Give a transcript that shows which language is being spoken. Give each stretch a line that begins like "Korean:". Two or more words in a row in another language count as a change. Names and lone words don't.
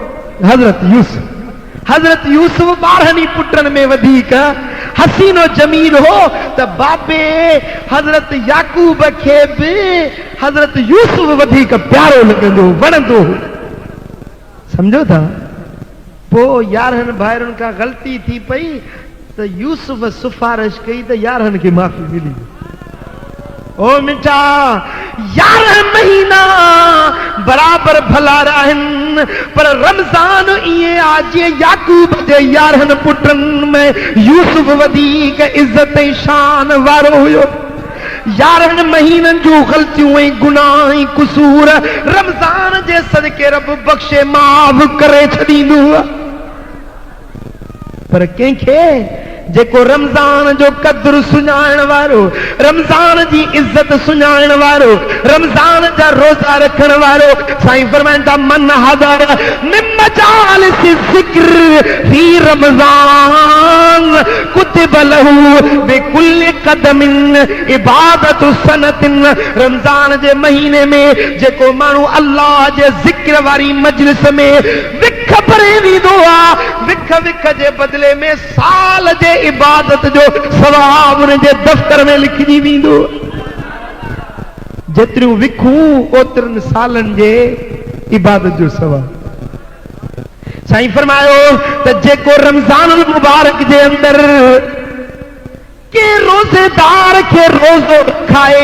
Sindhi: हज़रत यूसुफ 12 पुटनि में वधीक हसीनो जमील हो त बाबे हज़रत याकूब खे बि हज़रत यूसुफ वधीक प्यारो लॻंदो वणंदो समझो था पोइ 11 भाइरनि खां ग़लती थी पई तो यूसुफ सिफारिश कई तो 11 की माफी मिली ओ मिठा 11 महीना बराबर भला रहन पर रमज़ान इए आज याकूब जे 11 पुटनि में यूसुफ वधीक इज्जत ऐं शान वारो हुयो 11 महीननि जूं ग़लतियूं ऐं गुनाह ऐं कुसूर रमज़ान जे सदके रब बख़्शे माफ़ करे छॾींदो पर कंहिंखे जेको रमज़ान जो कदुर सुञाणण वारो रमज़ान जी इज्जत सुञाणण वारो रमज़ान जा रोज़ा रखण वारो साईं फरमाइनि था
Arabic: من حضر من مجالس ذكر في رمضان كتب له بكل قدم عبادة سنة
Sindhi: रमज़ान जे महीने में जेको माण्हू अल्लाह जे ज़िक्र वारी मजलिस में विख भरे वेंदो आहे विख जे बदले में साल जे इबादत जो सवाब उन जे दफ़्तर में लिखजी वेंदो जेतिरियूं विखूं ओतिरनि सालनि जे इबादत जो सवाब साईं फरमायो त जेको रमज़ान मुबारक जे अंदरि के रोज़ेदार के रोज़ो खाए